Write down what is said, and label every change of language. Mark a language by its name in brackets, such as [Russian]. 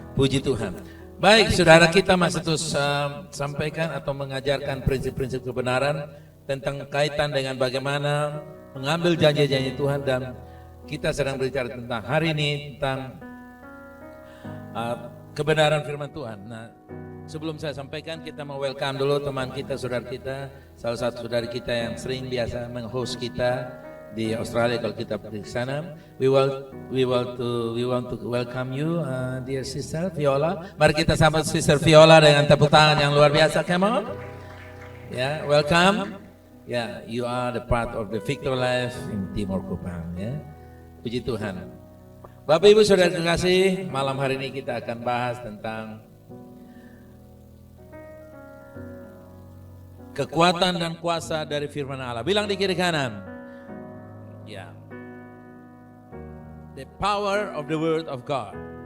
[Indonesian] Puji Tuhan. Baik, saudara, kita masih terus sampaikan atau mengajarkan prinsip-prinsip kebenaran tentang kaitan dengan bagaimana mengambil janji-janji Tuhan, dan kita sedang berbicara tentang hari ini tentang kebenaran firman Tuhan. Nah, sebelum saya sampaikan, kita mau welcome dulu teman kita, saudara kita, salah satu saudara kita yang sering biasa meng-host kita di Australia kalau kita pergi ke sana. [English] We want to welcome you, dear sister Viola. [Indonesian] Mari kita sambut sister Viola dengan tepuk tangan yang luar biasa. [English] Come on. Ya, welcome. Ya, you are the part of the Victor Life in Timor Kupang. [Indonesian] Ya, puji Tuhan. Bapak Ibu saudara terkasih, malam hari ini kita akan bahas tentang kekuatan dan kuasa dari firman Allah. Bilang di kiri kanan. Ya. [English] The power of the word of God.